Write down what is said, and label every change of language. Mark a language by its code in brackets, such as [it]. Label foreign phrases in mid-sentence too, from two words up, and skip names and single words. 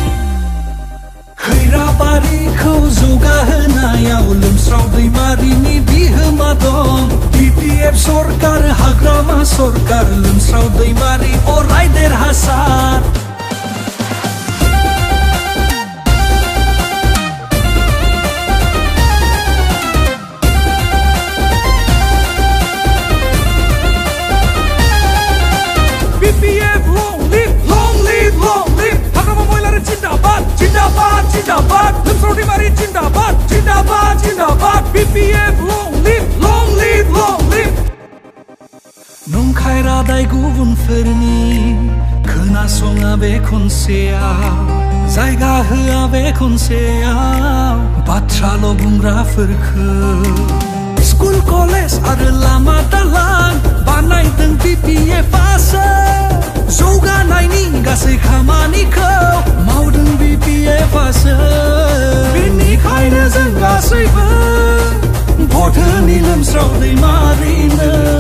[brx] खैराबारिखौ जौगाहोनायाव लोमस्राव दैमारिनि बिहोमा दं BPF सरकार हाग्रामा सरकार लोमस्राव दैमारि अराय देरहासार [en] BPF long live, long live, long live. [brx] हाग्रामा महिलारि जिन्दाबाद, जिन्दाबाद, जिन्दाबाद. लोमस्राव दैमारि जिन्दाबाद, जिन्दाबाद, जिन्दाबाद. [en] BPF long live, long live, long live. [brx] नंखाय रादाय गुबुनफोरनि खोनासङा बे खनसेयाव जायगा होआ बे खनसेयाव बाथ्राल' बुंग्राफोरखौ [en] school college [brx] आरो लामा दालां बानायदों BPF-आसो जौगानायनि गासै खामानिखौ मावदों BPF-आसो बेनिखायनो जों गासैबो भट होनि लोमस्राव दैमारिनो